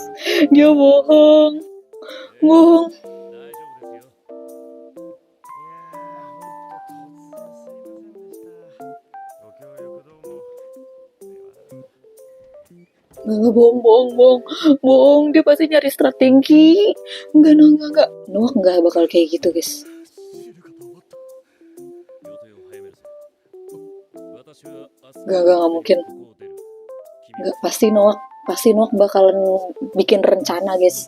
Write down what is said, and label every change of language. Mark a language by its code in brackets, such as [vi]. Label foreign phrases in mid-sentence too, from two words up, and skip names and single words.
[id] Dia bohong. [ja] 大丈夫ですよ。 [id] Bohong. Dia pasti nyari strategi. Enggak. Nawak nggak bakal kayak gitu, guys. Nggak mungkin. Nggak, pasti Nawak bakalan bikin rencana, guys.